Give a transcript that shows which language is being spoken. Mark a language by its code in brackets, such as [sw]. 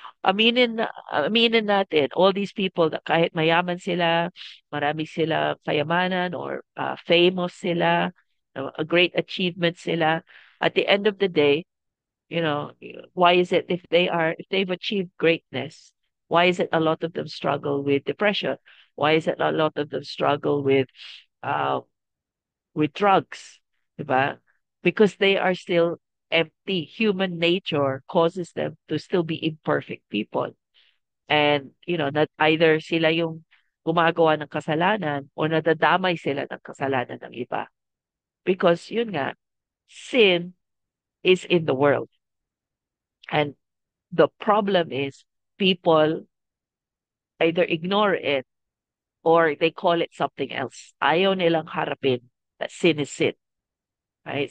[tl] Aminin natin, [en] all these people that [tl] kahit mayaman sila, marami sila kayamanan [en] or famous sila, a great achievement sila, at the end of the day, why is it if they've achieved greatness, why is it a lot of them struggle with depression? Why is it a lot of them struggle uh with drugs? [tl] Diba? [en] Because they are still empty. Human nature causes them to still be imperfect people. And, not either [tl] sila yung gumagawa ng kasalanan o nadadamay sila ng kasalanan ng iba. [en] Because, [tl] yun nga, [en] sin is in the world. And the problem is people either ignore it or they call it something else. [tl] Ayaw nilang harapin [en] that sin is sin. Right?